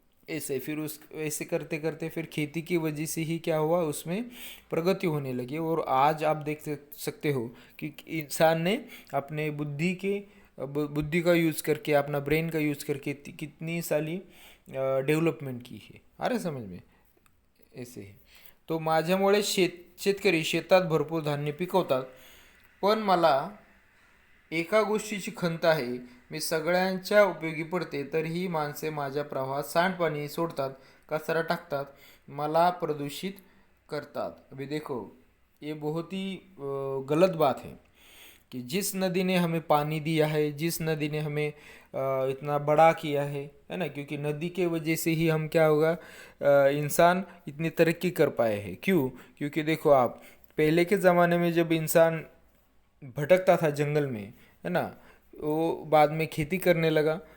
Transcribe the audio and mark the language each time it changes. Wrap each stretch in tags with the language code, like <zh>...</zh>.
<hi>ऐसे फिर उस ऐसे करते करते फिर खेती की वजह से ही क्या हुआ, उसमें प्रगति होने लगी. और आज आप देख सकते हो कि इंसान ने अपने बुद्धि का यूज़ करके, अपना ब्रेन का यूज़ करके कितनी सारी डेवलपमेंट की है. आ रहा है समझ में? ऐसे है.</hi> <mr>तो माझ्यामुळे शेतकरी शेतात भरपूर धान्य पिकवतात, पण मला एका गोष्टीची खंत आहे, मी सगळ्यांच्या उपयोगी पडते तरीही माणसे माझ्या प्रवाहात सांडपाणी सोडतात, कचरा टाकतात, मला प्रदूषित करतात.</mr> <hi>अभी देखो, ये बहुत ही गलत बात है कि जिस नदी ने हमें पानी दिया है, जिस नदी ने हमें इतना बड़ा किया है ना. क्योंकि नदी के वजह से ही हम क्या होगा, इंसान इतनी तरक्की कर पाए हैं. क्यों? क्योंकि देखो आप, पहले के ज़माने में जब इंसान भटकता था जंगल में, है ना, वो बाद में खेती करने लगा.</hi>